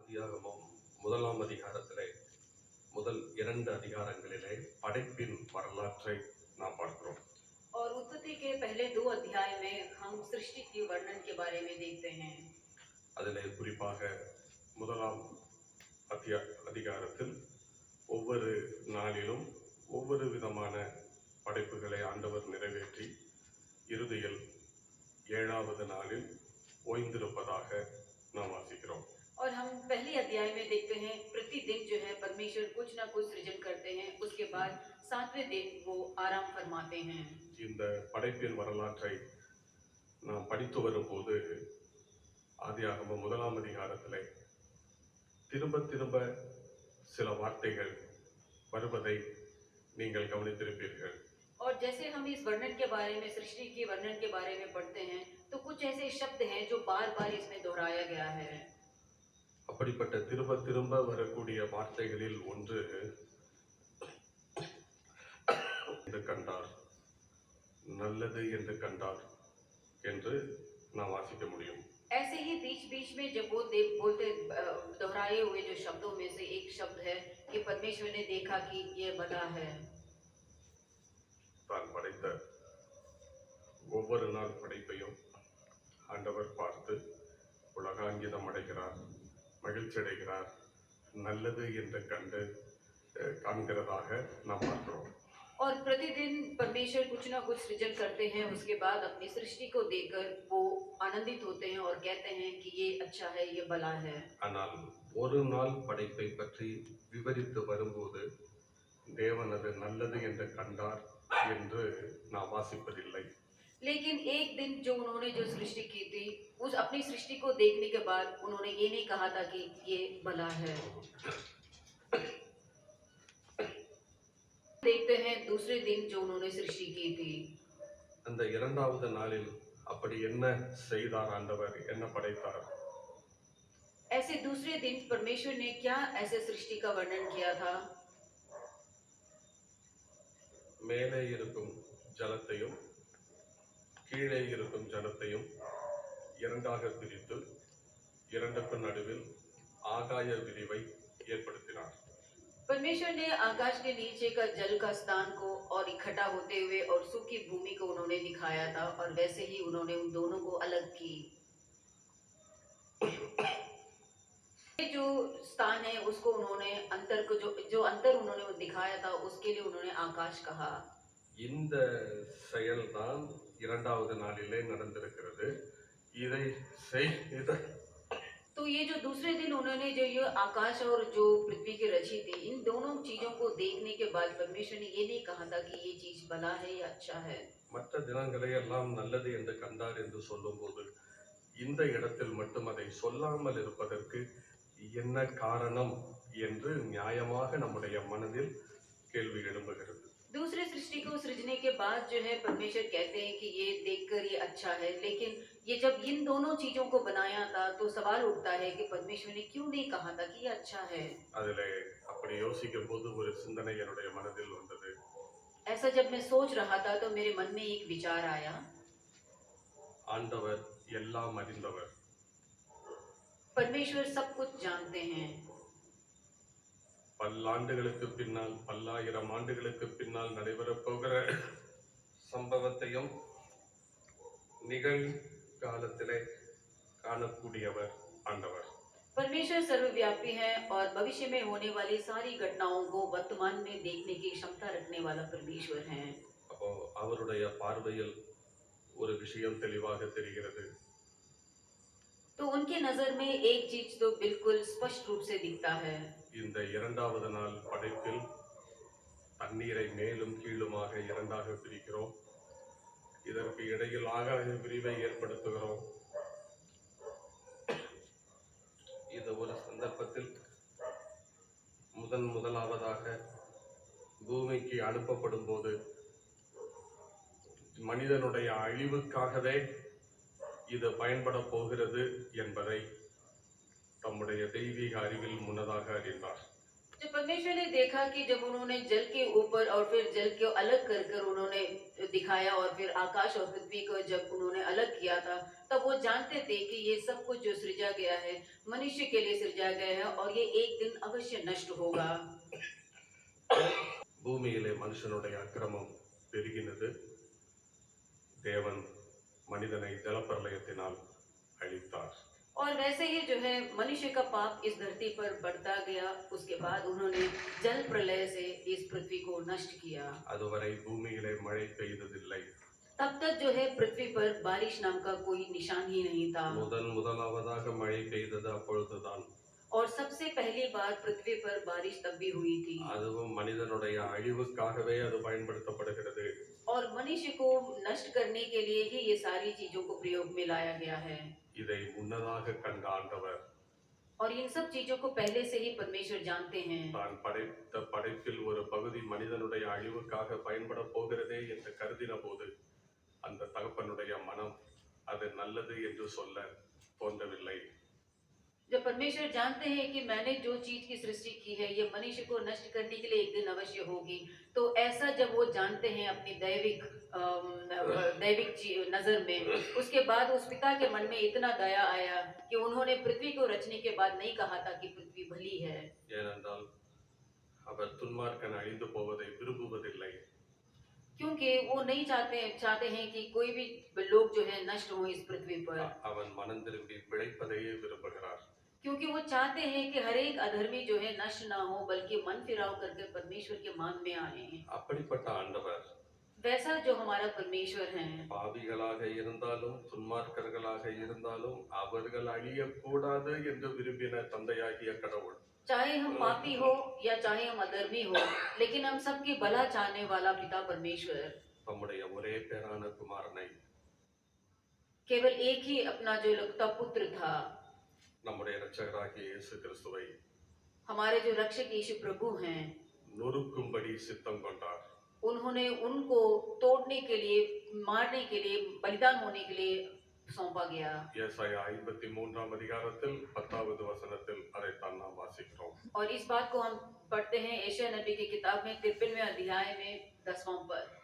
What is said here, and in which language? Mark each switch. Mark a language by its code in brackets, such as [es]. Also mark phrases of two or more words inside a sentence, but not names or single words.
[ta] ஆதியாகமம் முதலாம் அதிகாரத்திலே முதல் 2 அதிகாரங்களிலே படைப்பின் வரலாற்றை நாம் பார்க்கிறோம். [hi] और उत्पत्ति के पहले 2 अध्याय में हम सृष्टि की वर्णन के बारे में देखते हैं। [ta] அதிலே குறிப்பாக முதலாம் அதிகாரத்தில் ஒவ்வொரு நாளிலும் ஒவ்வொரு விதமான படைப்புகளை ஆண்டவர் நிறைவேற்றி இறுதியில் 7வது நாளில் ஓய்ந்திருப்பதாக நாம் வாசிக்கிறோம். [hi] और हम पहले अध्याय में देखते हैं प्रतिदिन जो है परमेश्वर कुछ ना कुछ सृजन करते हैं, उसके बाद 7वें दिन वो आराम फरमाते हैं। [ta] இந்த படைப்பின் வரலாற்றை நாம் படித்து வரும்போது ஆதியாகமம் முதலாம் அதிகாரத்திலே திரும்ப திரும்ப சில வார்த்தைகள் வருவதை நீங்கள் கவனித்திருப்பீர்கள். [hi] और जैसे हम इस वर्णन के बारे में, सृष्टि के वर्णन के बारे में पढ़ते हैं, तो कुछ ऐसे शब्द हैं जो बार-बार इसमें दोहराया गया है। [ta] அப்படிப்பட்ட திரும்ப திரும்ப வரக்கூடிய வார்த்தைகளில் ஒன்று என்று கண்டார், நல்லது என்று கண்டார் என்று நாம் வாசிக்க முடியும். [hi] ऐसे ही बीच-बीच में जब वो बोलते दोहराए हुए जो शब्दों में से एक शब्द है कि परमेश्वर ने देखा कि ये भला है। [ta] தான் படைத்த ஒவ்வொரு நாள் படைப்பையும் ஆண்டவர் பார்த்து உலகாங்கிதம் அடைகிறார், மகிழ்ச்சி அடைகிறார், நல்லது என்று கண்டு காண்கிறதாக நாம் பார்க்கிறோம். [hi] और प्रतिदिन परमेश्वर कुछ ना कुछ सृजन करते हैं, उसके बाद अपनी सृष्टि को देखकर वो आनंदित होते हैं और कहते हैं कि ये अच्छा है, ये भला है। [ta] ஆனால் ஒரு நாள் படைப்பை பற்றி விவரித்து வரும்போது தேவன் அது நல்லது என்று கண்டார் என்று நாம் வாசிப்பதில்லை. [hi] लेकिन एक दिन जो उन्होंने जो सृष्टि की थी, उस अपनी सृष्टि को देखने के बाद उन्होंने ये नहीं कहा था कि ये भला है। देखते हैं दूसरे दिन जो उन्होंने सृष्टि की थी, [ta] அந்த 2வது நாளில் அப்படி என்ன செய்தார் ஆண்டவர், என்ன படைத்தார்? [hi] ऐसे दूसरे दिन परमेश्वर ने क्या ऐसे सृष्टि का वर्णन किया था? [ta] மேலே இருக்கும் ஜலத்தையும் கீழே இருக்கும் ஜலத்தையும் இரண்டாக பிரித்து இரண்டுக்கு நடுவில் ஆகாய விரிவை ஏற்படுத்தினார். [hi] परमेश्वर ने आकाश के नीचे का जल का स्थान को और इकट्ठा होते हुए और सूखी भूमि को उन्होंने दिखाया था, और वैसे ही उन्होंने उन दोनों को अलग की। जो स्थान है उसको उन्होंने अंतर को जो अंतर उन्होंने दिखाया था, उसके लिए उन्होंने आकाश कहा। [ta] இந்த செயல்தான் 2வது நாளிலே நடந்திருக்கிறது. இதை [hi] तो ये जो दूसरे दिन उन्होंने जो ये आकाश और जो पृथ्वी की रची थी, इन दोनों चीजों को देखने के बाद परमेश्वर ने ये नहीं कहा था कि ये चीज भला है या अच्छा है। [ta] மற்ற தினங்களை எல்லாம் நல்லது என்று கண்டார் என்று சொல்லும்போது இந்த இடத்தில் மட்டும் அதை சொல்லாமல் இருப்பதற்கு என்ன காரணம் என்று நியாயமாக நம்முடைய மனதில் கேள்வி எழும்புகிறது. [hi] दूसरे सृष्टि को सृजने के बाद जो है परमेश्वर कहते हैं कि ये देखकर ये अच्छा है, लेकिन ये जब इन दोनों चीजों को बनाया था तो सवाल उठता है कि परमेश्वर ने क्यों नहीं कहा था कि ये अच्छा है। [ta] அதிலே அப்படி யோசிக்கும் போது ஒரு சிந்தனை என்னுடைய மனதில் வந்தது. [hi] ऐसा जब मैं सोच रहा था तो मेरे मन में एक विचार आया, [ta] ஆண்டவர் எல்லாம் அறிந்தவர், [hi] परमेश्वर सब कुछ जानते हैं। [ta] பல்லாண்டுகளுக்கு பின்னால், பல்லாயிரம் ஆண்டுகளுக்கு பின்னால் நடைபெறப் போகிற சம்பவத்தையும் நிகழ்காலத்திலே காணக்கூடியவர் ஆண்டவர். [hi] परमेश्वर सर्वव्यापी है और भविष्य में होने वाली सारी घटनाओं को वर्तमान में देखने की क्षमता रखने वाला परमेश्वर है। [ta] அப்போ அவருடைய பார்வையில் ஒரு விஷயம் தெளிவாக தெரிகிறது. [hi] तो उनके नजर में एक चीज तो बिल्कुल स्पष्ट रूप से दिखता है। [ta] இந்த 2வது நாள் படைப்பில் தண்ணீரை மேலும் கீழுமாக இரண்டாக பிரிக்கிறோம். இதற்கு இடையில் ஆகாய விரிவை ஏற்படுத்துகிறோம். இது ஒரு சந்தர்ப்பத்தில் முதலாவதாக பூமிக்கு அனுப்பப்படும் போது மனிதனுடைய அழிவுக்காகவே இது பயன்பட போகிறது என்பதை தம்முடைய தெய்வீக அறிவில் முன்னதாக அறிந்தார். [hi] जब परमेश्वर ने देखा कि जब उन्होंने जल के ऊपर और फिर जल को अलग कर कर उन्होंने दिखाया और फिर आकाश और पृथ्वी को जब उन्होंने अलग किया था, तब वो जानते थे कि ये सब कुछ जो सृजा गया है मनुष्य के लिए सृजा गया है और ये एक दिन अवश्य नष्ट होगा। [ta] பூமியிலே மனுஷனுடைய அக்கிரமம் பெருகினது. தேவன் மனிதனை ஜலப்பிரளயத்தினால் அழித்தார். [hi] और वैसे ही जो है मनुष्य का पाप इस धरती पर बढ़ता गया, उसके बाद उन्होंने जल प्रलय से इस पृथ्वी को नष्ट किया। [ta] அதுவரை பூமியிலே மழை பெய்ததில்லை. [hi] तब तक जो है पृथ्वी पर बारिश नाम का कोई निशान ही नहीं था। [ta] முதலாவதாக மழை பெய்தது அப்பொழுதுதான். [hi] और सबसे पहली बार पृथ्वी पर बारिश तब भी हुई थी। [ta] அதுவும் மனிதனுடைய அழிவுக்காகவே அது பயன்படுத்தப்படுகிறது. [hi] और मनुष्य को नष्ट करने के लिए ही ये सारी चीजों को प्रयोग में लाया गया है। [ta] இதை முன்னதாக கண்ட ஆண்டவர் [hi] और इन सब चीजों को पहले से ही परमेश्वर जानते हैं। [ta] தான் படைத்த படைப்பில் ஒரு பகுதி மனிதனுடைய அழிவுக்காக பயன்பட போகிறதே என்று கருதின போது அந்த தகப்பனுடைய மனம் அது நல்லது என்று சொல்ல தோன்றவில்லை. [hi] जब परमेश्वर जानते हैं कि मैंने जो चीज की सृष्टि की है ये मनुष्य को नष्ट करने के लिए एक दिन अवश्य होगी, तो ऐसा जब वो जानते हैं अपनी दैविक नजर में, उसके बाद उस पिता के मन में इतना दया आया कि उन्होंने पृथ्वी को रचने के बाद नहीं कहा था कि पृथ्वी भली है। [ta] ஏனென்றால் அவர் துன்மார்க்கன் அழிந்து போவதை விரும்புவதில்லை. [hi] क्योंकि वो नहीं चाहते हैं कि कोई भी लोग जो है नष्ट हो इस पृथ्वी पर। [ta] அவன் மனம் திரும்பி பிழைப்பதையே விரும்புகிறார். [hi] क्योंकि वो चाहते हैं कि हर एक अधर्मी जो है नष्ट ना हो, बल्कि मन फिराव करके परमेश्वर के मान में आए। [ta] அப்படிப்பட்ட ஆண்டவர் [hi] वैसा जो हमारा परमेश्वर है, [ta] பாவிகளாக இருந்தாலும் துன்மார்க்கர்களாக இருந்தாலும் அவர்கள் அழியக்கூடாது என்று விரும்பின தந்தையாகிய கடவுள் [hi] चाहे हम पापी हो या चाहे हम अधर्मी हो, लेकिन हम सबकी भला चाहने वाला पिता परमेश्वर [ta] தம்முடைய ஒரே பேரான குமாரனை [hi] केवल एक ही अपना जो लगता पुत्र था, [ta] நம்முடைய இரட்சகராகிய இயேசு கிறிஸ்துவை [hi] हमारे जो रक्षक यीशु प्रभु हैं, [ta] நொறுக்கும்படி சித்தம் கொண்டார். [hi] उन्होंने उनको तोड़ने के लिए, मारने के लिए, बलिदान होने के लिए सौंपा गया। [ta] ஏசாயா 53ஆம் அதிகாரத்தில் 10வது வசனத்தில் அதைத்தான் நாம் வாசிக்கிறோம். [hi] और इस बात को हम पढ़ते हैं एशिया नबी की किताब में 53वें अध्याय में 10वां पद।